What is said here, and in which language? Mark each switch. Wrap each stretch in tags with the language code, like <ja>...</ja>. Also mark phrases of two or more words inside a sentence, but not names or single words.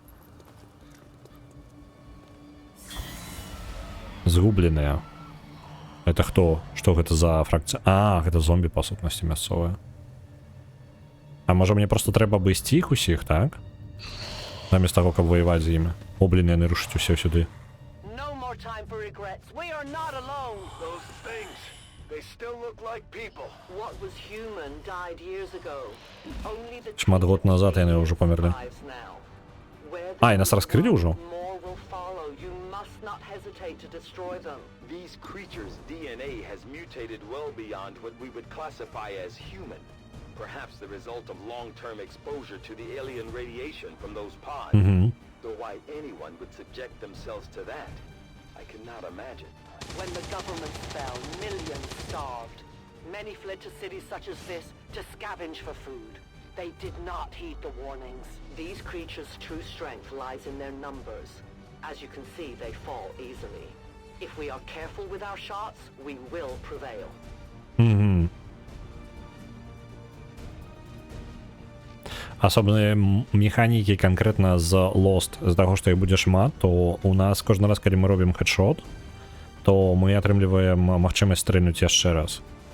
<be>Згубленыя. Это хто? Што гэта за фракцыя? А, гэта зомбі, па сутнасці, мясцовыя. А можа мне просто трэба абысці іх усіх, так? Замест таго, каб ваяваць з імі. О, блін, яны рушаць усе сюды.</be> <en>Time for regrets. We are not alone. Those things, they still look like people. What was human died years ago. Only the</en> <be>Шмат год назад яны ўжо памерлі. А, і нас раскрылі ўжо?</be> <en>More will follow. You must not hesitate to destroy them. These creatures' DNA has mutated well beyond what we would classify as human. Perhaps the result of long-term exposure to the alien radiation from those pods. Though why anyone would subject themselves to that, I cannot imagine. When the government fell, millions starved. Many fled to cities such as this to scavenge for food. They did not heed the warnings. These creatures' true strength lies in their numbers. As you can see, they fall easily. If we are careful with our shots, we will prevail.</en> <be>Асобныя механікі канкрэтна з Lost, з таго, што іх будзе шмат, то у нас кожны раз, калі мы робім хедшот, то мы атрымліваем магчымасць стрэльнуць яшчэ раз.</be>